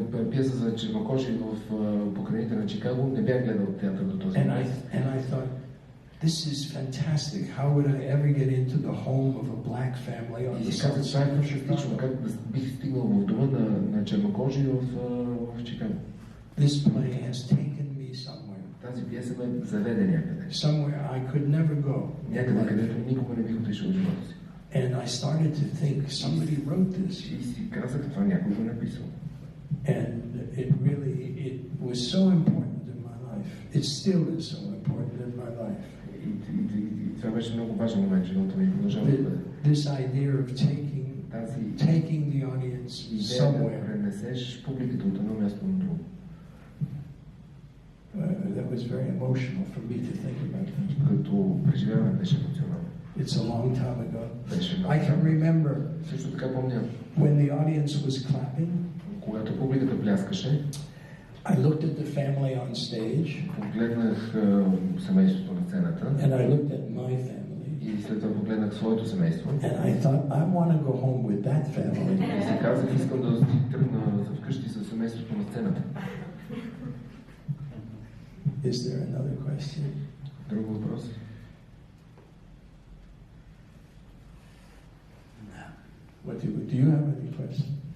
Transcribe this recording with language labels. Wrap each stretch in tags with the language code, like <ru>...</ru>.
<bg>Пиеса за чернокожи в покрайните на Чикаго, не бях гледал театър до този момент.</bg> <en>And I thought, this is fantastic. How would I ever get into the home of a black family on the south side of Chicago?</en> <bg>Как бих стигнал в дома на чернокожи в Чикаго?</bg> <en>This play has taken me somewhere.</en> <bg>Тази пиеса ме заведе някъде.</bg> <en>Somewhere I could never go.</en> <bg>Някъде, където никога не бих отишъл в живота си.</bg> <en>And I started to think, somebody wrote this.</en> <bg>И си казах, това някой го написал.</bg> <en>And it was so important in my life. It still is so important in my life.</en> <bg>И това беше много важен момент в живота ми.</bg> <en>This idea of taking the audience somewhere.</en> <bg>Пренесеш публиката от едно място на друго.</bg> <en>That was very emotional for me to think about that.</en> <bg>Като преживяване беше емоционално.</bg> <en>It's a long time ago. I can remember</en> <bg>също така помня,</bg> <en>when the audience was clapping.</en> <bg>Когато публиката пляскаше,</bg> <en>I looked at the family on stage.</en> <bg>Погледнах семейството на сцената.</bg> <en>And I looked at my family.</en> <bg>И след това погледнах своето семейство.</bg> <en>And I thought, I want to go home with that family.</en> <bg>И си казах, искам да тръгна вкъщи със семейството на сцената.</bg> <en>Is there another question?</en> <bg>Друг въпрос?</bg> <en>What do you have any question?</en>